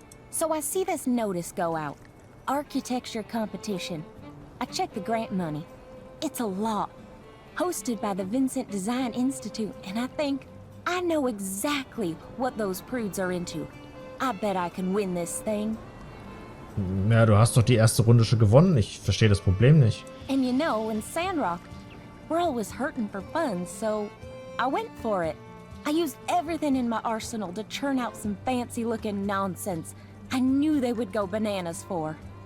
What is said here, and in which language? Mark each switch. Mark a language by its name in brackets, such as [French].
[English] So I see this notice go out. Architecture competition. I checked the grant money. It's a lot. Hosted by the Vincent Design Institute, and I think I know exactly what those prudes are into. I bet I can win this thing. [German] Ja, du hast doch die erste Runde schon gewonnen. Ich verstehe das Problem nicht. [English] And you know, in Sandrock, we're always hurting for funds, so I went for it. I used everything in my arsenal to churn out some fancy-looking nonsense I knew they would go bananas for.